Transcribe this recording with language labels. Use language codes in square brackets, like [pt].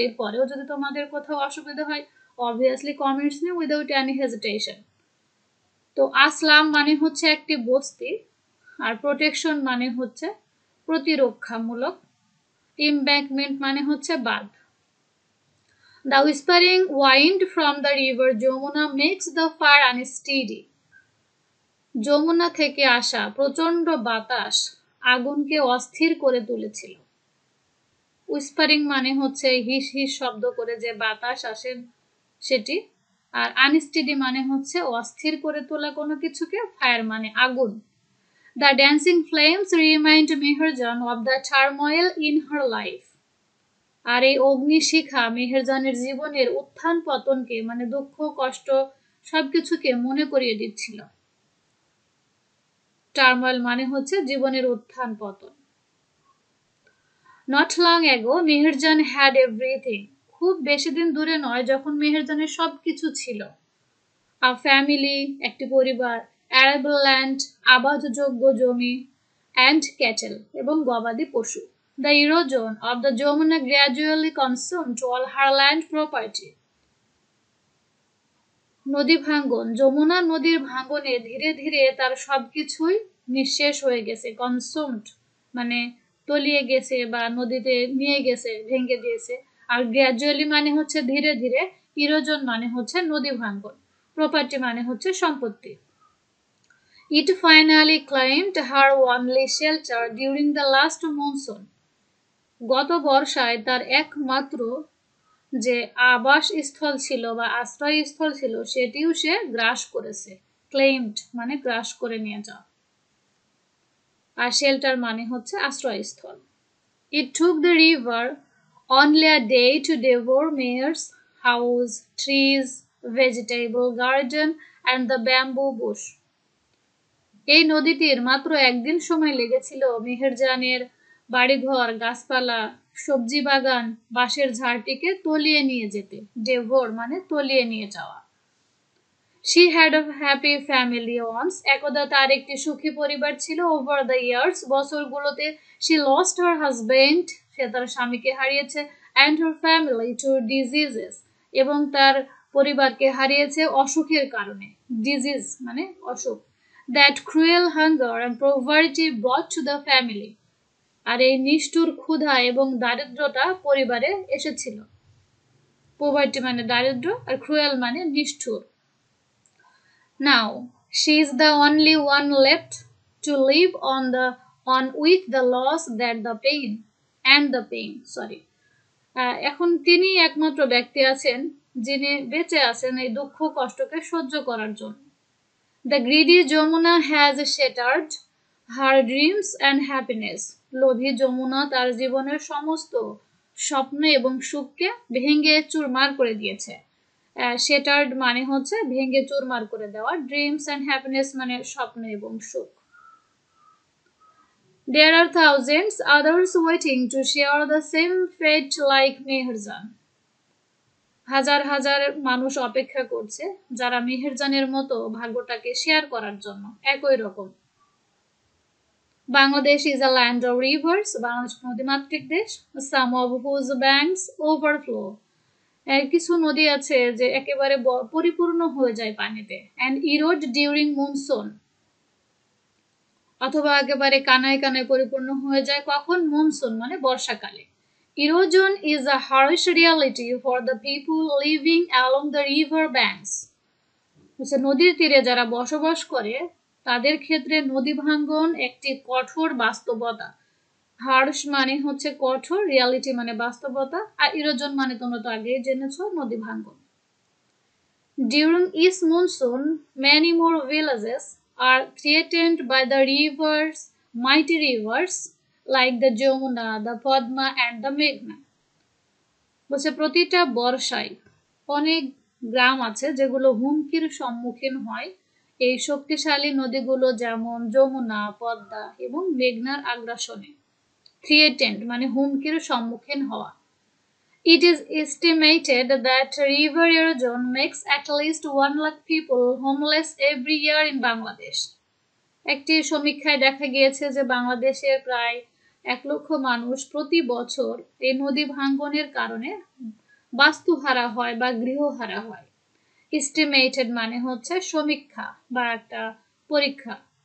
[bn] এরপরেও যদি তোমাদের কোথাও অসুবিধা হয় অবভিয়াসলি কমেন্টস নিয়ে [en] Without any hesitation. [bn] তো আসলাম মানে হচ্ছে একটি বস্তি, আর প্রোটেকশন মানে হচ্ছে প্রতিরক্ষামূলক, এমব্যাঙ্কমেন্ট মানে হচ্ছে বাঁধ। [en] The whispering wind from the river Jamuna makes the fire unsteady. [bn] Jamuna থেকে আসা প্রচন্ড বাতাস আগুনকে অস্থির করে তুলেছিল। উইসপারিং মানে হচ্ছে হিস হিস শব্দ করে যে বাতাস আসে সেটি, আর আনস্টেডি মানে হচ্ছে অস্থির করে তোলা কোনো কিছুকে, ফায়ার মানে আগুন। [en] The dancing flames remind Meherjan of the turmoil in her life. [bn] আর এই অগ্নিশিখা মেহেরজানের জীবনের উত্থান পতনকে, মানে দুঃখ কষ্ট সবকিছুকে মনে করিয়ে দিচ্ছিল। টার্ময়েল মানে হচ্ছে জীবনের উত্থান পতন। [en] Not long ago Meherjaan had everything. [bn] খুব বেশি দিন দূরে নয় যখন মেহেরজানের সবকিছু ছিল। [en] a family, [bn] একটি পরিবার, [en] arable land, [bn] আবাদযোগ্য জমি, [en] and cattle [bn] এবং গবাদি পশু। [en] The erosion of the Jamuna gradually consumed all her land property. [bn] নদী ভাঙ্গন, যমুনা নদীর ভাঙ্গনে ধীরে ধীরে তার সবকিছুই নিঃশেষ হয়ে গেছে, কনসুমড মানে তলিয়ে গেছে বা নদীতে নিয়ে গেছে, ভেঙে দিয়েছে। আর গ্র্যাজুয়ালি মানে হচ্ছে ধীরে ধীরে, ইরোজন মানে হচ্ছে নদী ভাঙ্গন, প্রপার্টি মানে হচ্ছে সম্পত্তি। [en] It finally claimed her only shelter during the last monsoon. [bn] গত বর্ষায় তার একমাত্র যে আবাসস্থল ছিল বা আশ্রয়স্থল ছিল সেটিও সে গ্রাস করেছে। ক্লেইমড মানে গ্রাস করে নিয়ে যাওয়া, আর শেল্টার মানে হচ্ছে আশ্রয়স্থল। [en] It took the river only a day to devour Meher's house, trees, vegetable garden and the bamboo bush. [bn] এই নদীটির মাত্র একদিন সময় লেগেছিল মেহেরজানের বাড়িঘর, গাছপালা, সবজি বাগান, বাঁশের ঝাড়টিকে তলিয়ে নিয়ে যেতে। ডেভোর মানে তলিয়ে নিয়ে যাওয়া। [en] She had a happy family once. [bn] একদা তার একটি সুখী পরিবার ছিল। [en] Over the years, [bn] বছরগুলোতে [en] she lost her husband, [bn] সে তার স্বামীকে হারিয়েছে, [en] and her family to diseases, [bn] এবং তার পরিবারকে হারিয়েছে অসুখের কারণে। ডিজিজ মানে অসুখ। [en] That cruel hunger and poverty brought to the family. [bn] আর এই নিষ্ঠুর ক্ষুধা এবং দারিদ্রতা পরিবারে এসেছিল। পোভার্টি মানে দারিদ্র, আর ক্রুয়েল মানে নিষ্ঠুর। [en] Now she is the only one left to live on with the loss that the pain and the pain. Sorry. [bn] এখন তিনি একমাত্র ব্যক্তি আছেন যিনি বেঁচে আছেন এই দুঃখ কষ্টকে সহ্য করার জন্য। [en] The greedy Jamuna has shattered her dreams and happiness. [bn] লোভী যমুনা তার জীবনের সমস্ত স্বপ্ন এবং সুখকে ভেঙে চুরমার করে দিয়েছে। shattered মানে হচ্ছে ভেঙে চুরমার করে দেওয়া, [en] dreams and happiness [bn] মানে স্বপ্ন এবং সুখ। [en] There are thousands others waiting to share the same fate like Meherjan. [bn] হাজার হাজার মানুষ অপেক্ষা করছে যারা মেহেরজানের মতো ভাগ্যটাকে শেয়ার করার জন্য একই রকম। [en] Bangladesh is a land of rivers. [bn] Bangladesh নদীমাতৃক দেশ। [en] Some of whose banks overflow. [bn] কিছু নদী আছে যে একেবারে পরিপূর্ণ হয়ে যায় পানিতে। [en] And erode during monsoon. [bn] অথবা একেবারে কানায় কানায় পরিপূর্ণ হয়ে যায় কখন? মনসুন মানে বর্ষাকালে। [en] Erosion is a harsh reality for the people living along the river banks. [bn] নদীর তীরে যারা বসবাস করে তাদের ক্ষেত্রে নদী ভাঙ্গন একটি কঠোর বাস্তবতা। হার্শ মানে হচ্ছে কঠোর, রিয়ালিটি মানে বাস্তবতা, আর ইরোজন মানে তোমরা তো আগেই জেনেছো নদী ভাঙ্গন। [en] During each monsoon, many more villages are threatened by the rivers, mighty rivers like the Jamuna, the Padma and the Meghna. [bn] বলছে প্রতিটা বর্ষায় অনেক গ্রাম আছে যেগুলো হুমকির সম্মুখীন হয় এই শক্তিশালী নদীগুলো, যেমন যমুনা, পদ্মা এবং মেঘনার আগ্রাসনে। থ্রিয়েটেন্ড মানে হুমকির সম্মুখীন হওয়া। [en] It is estimated that river erosion makes at least 1 lakh people homeless every year in Bangladesh. [bn] একটি সমীক্ষায় দেখা গিয়েছে যে বাংলাদেশের প্রায় 1 লক্ষ মানুষ প্রতি বছর এই নদী ভাঙ্গনের কারণে বাস্তুহারা হয় বা গৃহহারা হয়। এস্টিমেটেড মানে হচ্ছে সমীক্ষা বা একটা পরীক্ষা।